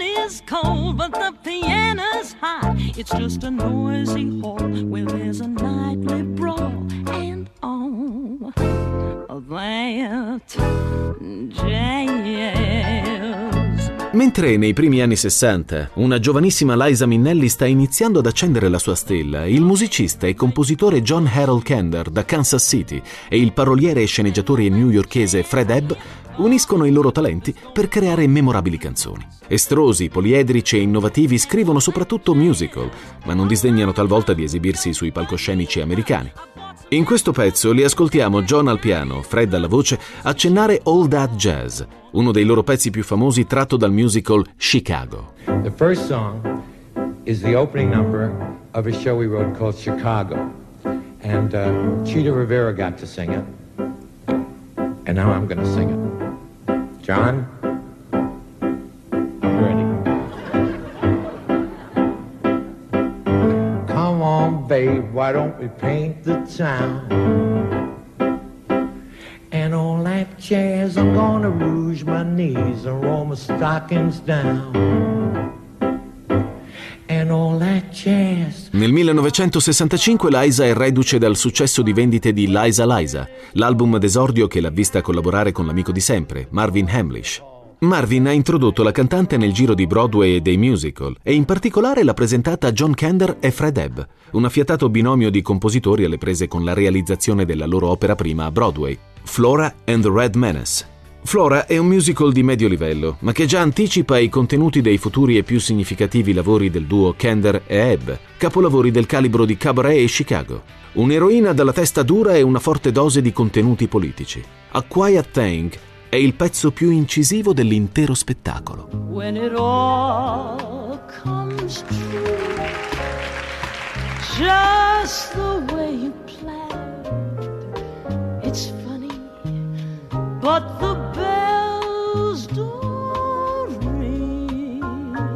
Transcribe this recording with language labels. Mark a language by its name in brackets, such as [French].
[English] It's just a noisy hall where there's a nightly brawl and all that jazz. [Italian] Mentre nei primi anni 60 una giovanissima Liza Minnelli sta iniziando ad accendere la sua stella, il musicista e compositore John Harold Kander da Kansas City e il paroliere e sceneggiatore newyorkese Fred Ebb uniscono i loro talenti per creare memorabili canzoni. Estrosi, poliedrici e innovativi, scrivono soprattutto musical, ma non disdegnano talvolta di esibirsi sui palcoscenici americani. In questo pezzo li ascoltiamo John al piano, Fred alla voce, accennare All That Jazz, uno dei loro pezzi più famosi tratto dal musical Chicago. [English] The first song is the opening number of a show we wrote called Chicago, and Cheetah Rivera got to sing it. And now I'm gonna sing it. John, I'm ready. Come on, babe, why don't we paint the town? And all that jazz, I'm gonna rouge my knees and roll my stockings down. And all that [Italian] Nel 1965 Liza è reduce dal successo di vendite di Liza Liza, l'album d'esordio che l'ha vista collaborare con l'amico di sempre, Marvin Hamlisch. Marvin ha introdotto la cantante nel giro di Broadway e dei musical, e in particolare l'ha presentata a John Kander e Fred Ebb, un affiatato binomio di compositori alle prese con la realizzazione della loro opera prima a Broadway, Flora and the Red Menace. Flora è un musical di medio livello, ma che già anticipa i contenuti dei futuri e più significativi lavori del duo Kander e Ebb, capolavori del calibro di Cabaret e Chicago. Un'eroina dalla testa dura e una forte dose di contenuti politici. A Quiet Thing è il pezzo più incisivo dell'intero spettacolo. [English] When it all comes true, just the way you planned, it's funny, but the bells don't ring.